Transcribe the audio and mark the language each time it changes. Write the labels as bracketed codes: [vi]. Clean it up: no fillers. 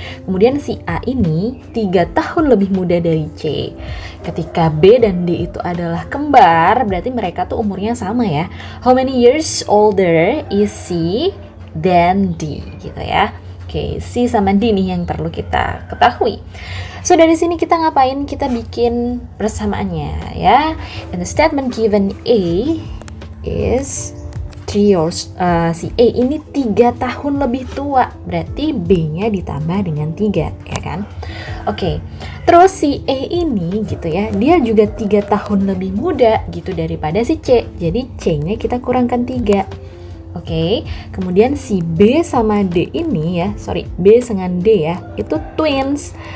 [id] Kemudian si A ini 3 tahun lebih muda dari C. Ketika B dan D itu adalah kembar, berarti mereka tuh umurnya sama ya. [en] How many years older is C than D [id] gitu ya. Oke, C sama D nih yang perlu kita ketahui. So dari sini kita ngapain? Kita bikin persamaannya ya. [en] And the statement given A is 3 years. [id] Si A ini 3 tahun lebih tua, berarti B-nya ditambah dengan 3 ya kan? Oke. Terus si A ini gitu ya, dia juga 3 tahun lebih muda gitu daripada si C. Jadi C-nya kita kurangkan 3. Oke, kemudian si B sama D ini ya, B dengan D ya, itu twins.